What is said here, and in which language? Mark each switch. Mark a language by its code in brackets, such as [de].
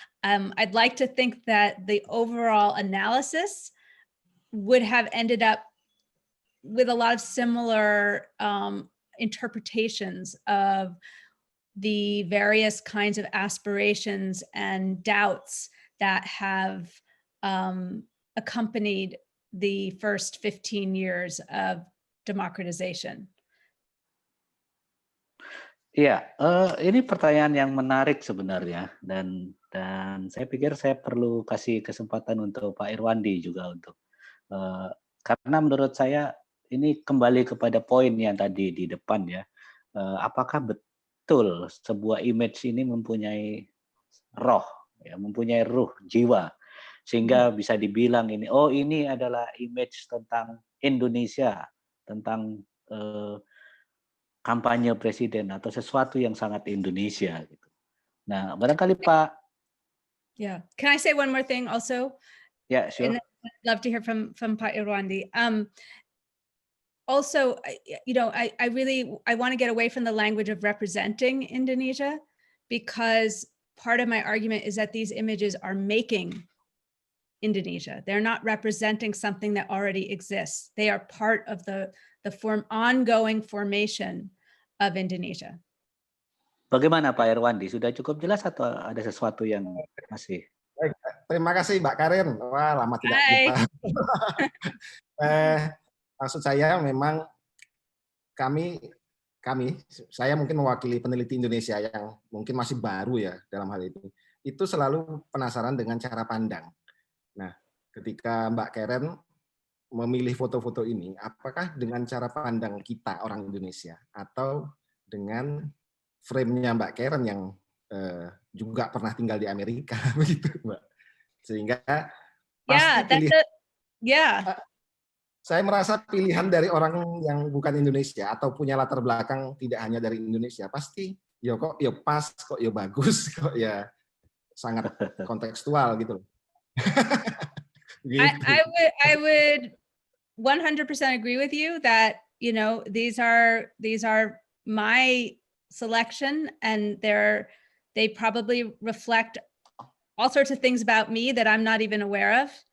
[en] I'd like to think that the overall analysis would have ended up with a lot of similar interpretations of the various kinds of aspirations and doubts that have accompanied the first 15 years of democratization. [id] Iya, ini pertanyaan yang menarik sebenarnya, dan saya pikir saya perlu kasih kesempatan untuk Pak Irwandi juga untuk karena menurut saya ini kembali kepada poin yang tadi di depan ya, apakah betul sebuah image ini mempunyai roh, ya, mempunyai ruh, jiwa, sehingga bisa dibilang ini adalah image tentang Indonesia, tentang kampanye presiden atau sesuatu yang sangat Indonesia gitu. Nah, barangkali Pak. [en] Yeah. Can I say one more thing also? Yeah, sure. And I'd love to hear from Pak Irwandi. Also, I want to get away from the language of representing Indonesia, because part of my argument is that these images are making Indonesia. They're not representing something that already exists. They are part of the ongoing formation of Indonesia. [id] Bagaimana Pak Irwandi? Sudah cukup jelas atau ada sesuatu yang masih? Baik, terima kasih Mbak Karen. Wah, lama tidak jumpa. Maksud saya memang kami saya mungkin mewakili peneliti Indonesia yang mungkin masih baru ya dalam hal itu selalu penasaran dengan cara pandang. Nah, ketika Mbak Karen memilih foto-foto ini, apakah dengan cara pandang kita orang Indonesia atau dengan frame-nya Mbak Karen yang juga pernah tinggal di Amerika, begitu Mbak? Sehingga pasti saya merasa pilihan dari orang yang bukan Indonesia atau punya latar belakang tidak hanya dari Indonesia pasti ya kok ya pas, kok ya bagus, kok ya sangat kontekstual gitu. Gitu. [en] I would 100% agree with you that, you know, these are my selection, and they probably reflect all sorts of things about me that I'm not even aware of.